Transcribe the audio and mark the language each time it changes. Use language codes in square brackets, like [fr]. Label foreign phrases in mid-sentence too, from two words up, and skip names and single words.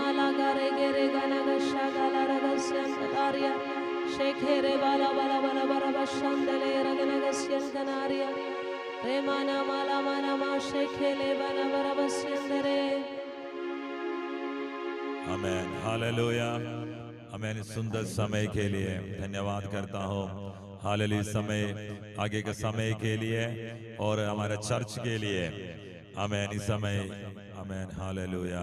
[hi] gare gere gana gasha gala ragasyan galaria shekhere bala bala bala bala bashandele ragana gasyan ganaria remana mala mana ma shekhele bala bala basyandere. आमेन, हालेलुया। आमेन। इस सुंदर समय के लिए धन्यवाद करता हूँ। हालेलुया। समय आगे के समय के लिए और हमारे चर्च के लिए। आमेन। इस समय आमेन, हालेलुया।